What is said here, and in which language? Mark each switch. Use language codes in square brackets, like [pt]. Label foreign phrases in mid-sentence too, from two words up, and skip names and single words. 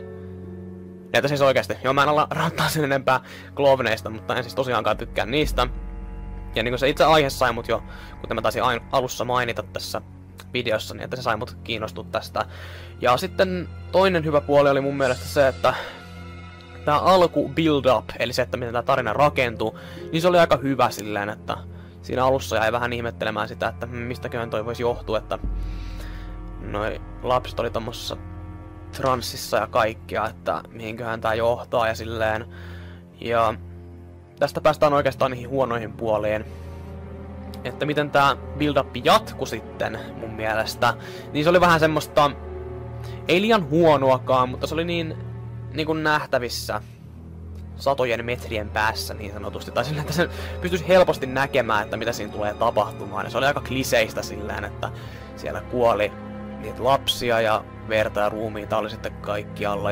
[fi] Että siis oikeesti, joo mä en ala rantaa sen enempää klovneista, mutta en siis tosiaankaan tykkää niistä. Ja niinku se itse aihe sai mut jo, kuten mä taisin alussa mainita tässä videossa, niin että se sai mut kiinnostua tästä. Ja sitten toinen hyvä puoli oli mun mielestä se, että tää alku build-up, eli se, että miten tää tarina rakentuu, niin se oli aika hyvä silleen, että siinä alussa jäi vähän ihmettelemään sitä, että mistäköhän toi voisi johtua, että noi lapset oli tommosessa transsissa ja kaikkea, että mihinköhän tää johtaa ja silleen. Ja tästä päästään oikeastaan niihin huonoihin puoliin. Että miten tää build-up jatkui sitten mun mielestä, niin se oli vähän semmoista, ei liian huonoakaan, mutta se oli niin kuin nähtävissä satojen metrien päässä niin sanotusti. Tai silleen, että sen pystyisi helposti näkemään, että mitä siinä tulee tapahtumaan. Ja se oli aika kliseistä silleen, että siellä kuoli niitä lapsia ja verta ja ruumiita oli sitten kaikkialla.